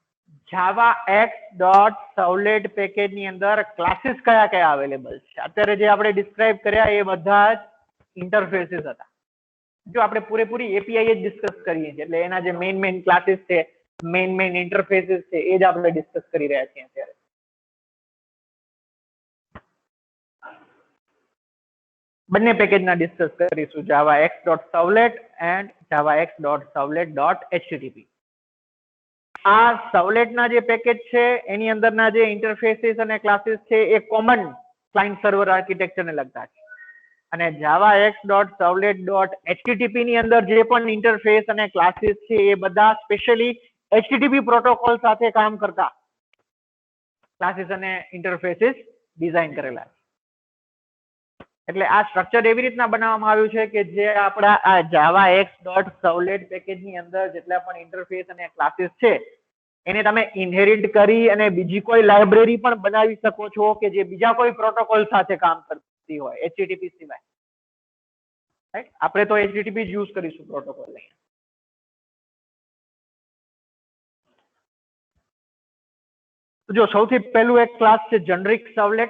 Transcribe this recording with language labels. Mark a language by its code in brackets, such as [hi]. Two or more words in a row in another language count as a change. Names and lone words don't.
[gu] javax.servlet પેકેજ ની અંદર ક્લાસીસ કયા કયા અવેલેબલ છે? અત્યારે જે આપણે ડિસ્ક્રાઇબ કર્યા એ બધા જ ઇન્ટરફેસીસ હતા. જો આપણે પૂરેપૂરી API જ ડિસ્કસ કરીએ છીએ એટલે એના જે [en] main classes [gu] છે, [en] main interfaces [gu] છે એ જ આપણે ડિસ્કસ કરી રહ્યા છીએ અત્યારે. બંને પેકેજના ડિસ્કસ કરીશું, [en] javax.servlet and javax.servlet.http. [gu] આ સર્વલેટના જે પેકેજ છે એની અંદરના જે ઇન્ટરફેસીસ અને ક્લાસીસ છે એ [en] common client server architectureને [gu] લગતા છે. અને javax.servlet.http ની અંદર જે પણ ઇન્ટરફેસ અને ક્લાસીસ છે એ બધા સ્પેશિયલી [en] HTTP protocol [gu] સાથે કામ કરતા ક્લાસીસ અને [en] interfaces design [gu] કરેલા છે. એટલે આ સ્ટ્રક્ચર એવી રીતના બનાવવામાં આવ્યું છે કે જે આપણા આ javax.servlet પેકેજની અંદર જેટલા પણ ઇન્ટરફેસ અને ક્લાસીસ છે એને તમે ઇનહેરિટ કરી અને બીજી કોઈ લાઇબ્રેરી પણ બનાવી શકો છો કે જે બીજા કોઈ પ્રોટોકોલ સાથે કામ કરતી હોય HTTP સિવાય. રાઈટ? આપણે તો HTTP જ યુઝ કરીશું પ્રોટોકોલ લઈને. જો સૌથી પહેલું એક ક્લાસ છે [en] generic servlet.